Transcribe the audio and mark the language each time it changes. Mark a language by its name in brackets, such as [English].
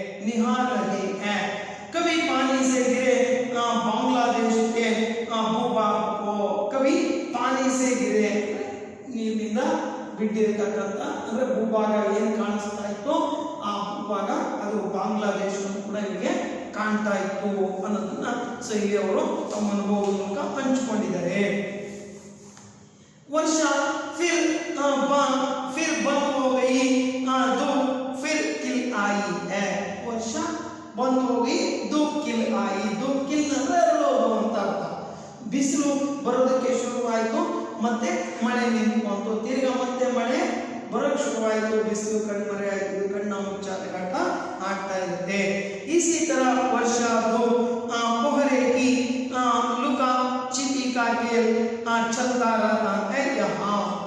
[Hindi] निहार रहे हैं. कभी पानी से गिरे [Kannada] बांग्लादेश के भूभाग को, कभी पानी से गिरे ನೀರಿನಿಂದ ಬಿದ್ದಿರತಕ್ಕಂಥ ಅಂದ್ರೆ ಭೂಭಾಗ ಏನು ಕಾಣಿಸ್ತಾ ಇತ್ತು ಆ ಭೂಭಾಗ ಅದು ಬಾಂಗ್ಲಾದೇಶವನ್ನು ಕೂಡ ಇಲ್ಲಿಗೆ ಕಾಣ್ತಾ ಇತ್ತು ಅನ್ನೋದನ್ನ ಸೊ ಇಲ್ಲಿ ಅವರು ತಮ್ಮ ಅನುಭವದ ಮೂಲಕ ಹಂಚಿಕೊಂಡಿದ್ದಾರೆ. [Hindi] वर्षा फिर बंद हो गई धूप फिर खिल आई है. वर्षा बंद हो गई धूप खिल आई. धूप खिल [Kannada] ಅಂದ್ರೆ ಅರಳೋದು ಅಂತ ಅರ್ಥ. ಬಿಸಿಲು ಬರೋದಕ್ಕೆ ಶುರುವಾಯಿತು, ಮತ್ತೆ ಮಳೆ ನಿಂತ್ಕೊಂತು. ತಿರ್ಗಾ ಮತ್ತೆ ಮಳೆ ಬರೋಕ್ಕೆ ಶುರುವಾಯಿತು, ಬಿಸಿಲು ಕಣ್ಮರೆ ಆಯಿತು, ಕಣ್ಣ ಮುಚ್ಚಾಟ ಆಗ್ತಾ ಇರುತ್ತೆ. [Hindi] इसी तरह वर्षा धूप कोहरे की लुका छिपी का खेल चलता रहता है. यहाँ